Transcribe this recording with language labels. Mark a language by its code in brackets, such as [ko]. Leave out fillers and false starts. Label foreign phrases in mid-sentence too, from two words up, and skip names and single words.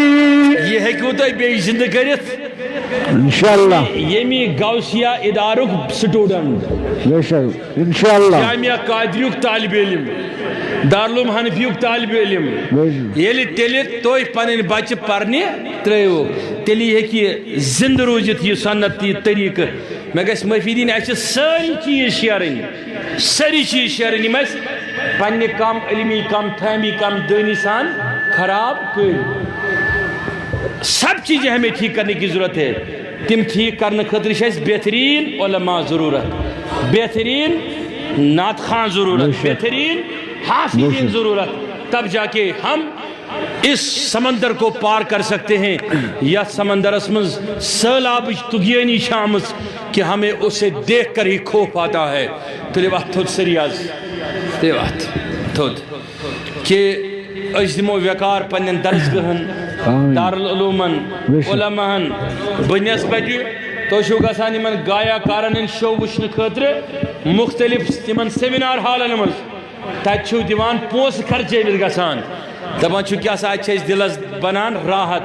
[ks] یہ ہیٚکِو تُہۍ بیٚیہِ زندٕ کٔرِتھ انشاءاللہ، ییٚمہِ غوثیہ ادارُک سٹوٗڈنٹ، جامعہ قادریُک طالب علم، دارالعلوم حنفیُک طالب علم، ییٚلہِ تیٚلہِ تُہۍ پنٕنۍ بچہِ پرنہِ ترٲیِو تیٚلہِ ہیٚکہِ زندٕ روٗزِتھ یہِ سنت یہِ طریٖقہٕ. مےٚ گژھِ معٲفی دِنۍ، اَسہِ چھِ سٲری چیٖز شیرٕنۍ، سٲری چیٖز شیرٕنۍ یِم اَسہِ پننہِ کم علمی، کم فہمی، کم دٲنی سان خراب کٔرۍ. [ur] سب چیزیں ہمیں ٹھیک کرنے کی ضرورت ہے. [ks] تم ٹھیک کرنے خاطر چھِ بہترین علماء ضرورت، بہترین نعت خان ضرورت، بہترین حافظین ضرورت، [ur] تب جا کے ہم اس سمندر کو پار کر سکتے ہیں. [ks] یا سمندرس منز سیلاب طغیانی شامس کہ [ur] ہمیں اسے دیکھ کر ہی خوف آتا ہے. [ks] تُلِو اَتھ تھوٚد سٲری آز، تُلِو اَتھ تھوٚد کہ أسۍ دِمو ویکار پننٮ۪ن درسگاہن، دارالعلومن، علماہن. بنسبتہِ تُہۍ چھِو گژھان یِمن گایا کارن ہٕنٛدۍ شو وٕچھنہٕ خٲطرٕ مختلف تِمن سیمینار ہالن منٛز، تتہِ چھِو دِوان پونٛسہٕ خرچٲوِتھ گژھان، دپان چھِو کیٛاہ سا اَتہِ چھِ اَسہِ دِلس بنان راحت.